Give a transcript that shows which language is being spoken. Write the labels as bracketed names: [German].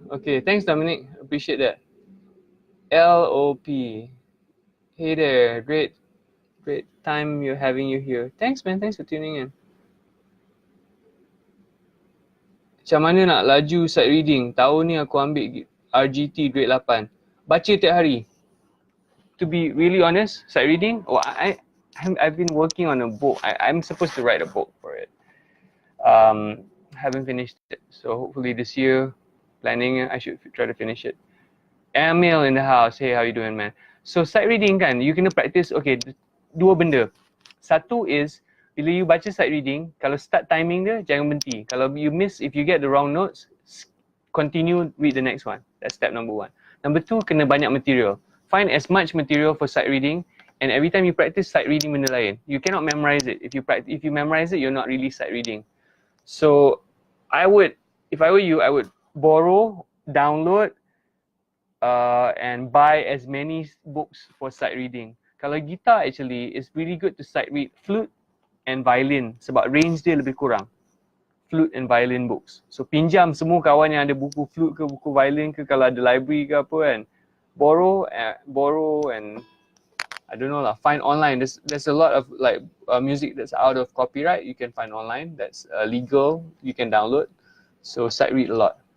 [English] Okay, thanks Dominic, appreciate that. LOP. Hey there, great time having you here. Thanks man, thanks for tuning in. [Malay] Macam mana nak laju sight reading? Tahun ni aku ambil RGT grade 8. Baca tiap hari. [English] To be really honest, sight reading, I've been working on a book. I'm supposed to write a book for it. Haven't finished it, so hopefully this year, planning, I should try to finish it. Emil in the house, hey, how you doing man? So sight reading [Malay] kan, [English] you [Malay] kena practice, okay, dua benda. Satu is, bila you baca sight reading, kalau start timing dia, jangan berhenti. Kalau [English] you miss, if you get the wrong notes, continue, read the next one. That's step number 1. Number 2, [Malay] kena banyak material. [English] Find as much material for sight reading, and every time you practice sight reading [Malay] benda lain. [English] You cannot memorize it. If you memorize it, you're not really sight reading. So if I were you, I would borrow, download, and buy as many books for sight reading. Kalau guitar actually, it's really good to sight read flute and violin [Malay] sebab range dia lebih kurang. [English] Flute and violin books. [Malay] So pinjam semua kawan yang ada buku flute ke buku violin ke, kalau ada library ke apa kan. [English] Borrow and I don't know lah, find online. There's a lot of like music that's out of copyright you can find online, that's legal, you can download. So sight read a lot.